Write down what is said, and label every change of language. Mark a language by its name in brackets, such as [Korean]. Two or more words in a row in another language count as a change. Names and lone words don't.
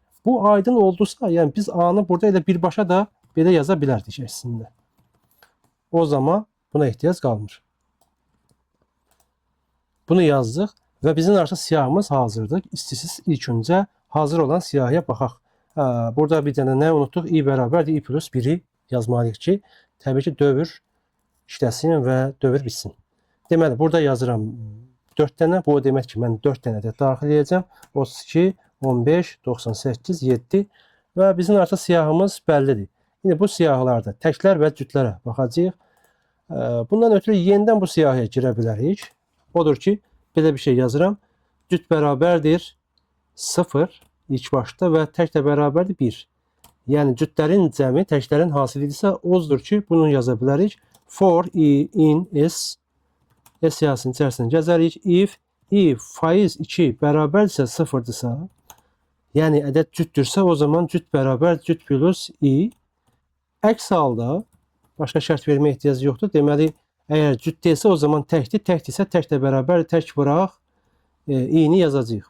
[Azerbaijani] Bu aydın oldusa, yəni biz A-nı burada elə birbaşa da belə yaza bilərdik əslində. O zaman buna ehtiyac qalmır. Bunu yazdıq və bizim artıq siyahımız hazırdır. İstəyirsiniz ilk öncə hazır olan siyahıya baxaq. Burada bir dənə nə unutduq? I bərabərdir i plus 1-i yazmalıyıq ki, təbii ki, dövr işləsin və dövr bitsin. Deməli, burada yazıram 4 dənə. Bu o demək ki, mən 4 dənə də daxil edəcəm. 32, 15, 98, 7 və bizim artıq siyahımız bəllidir. İndi bu siyahılarda təklər və cütlərə baxacağıq. Bundan ötürü yenidən bu siyahıya girə bilərik. Odur ki, belə bir şey yazıram. Cüt bərabərdir 0 ilk başda və tək də bərabərdir 1. Yəni cütlərin cəmi təklərin hasilidirsə, odur ki, bunu yaza bilərik. [English] For i in s [Azerbaijani] siyahısının içərisində gəzərik. [English] If i [Azerbaijani] faiz 2 bərabərdirsə 0-dırsa, yəni ədəd cütdürsə, o zaman cüt bərabər cüt plus i. Əks halda başqa şərt vermə ehtiyacı yoxdur. Deməli, əgər cüt deyilsə, o zaman təkdir. Təkdirsə, tək də bərabər tək vuraq i-ni yazacağıq.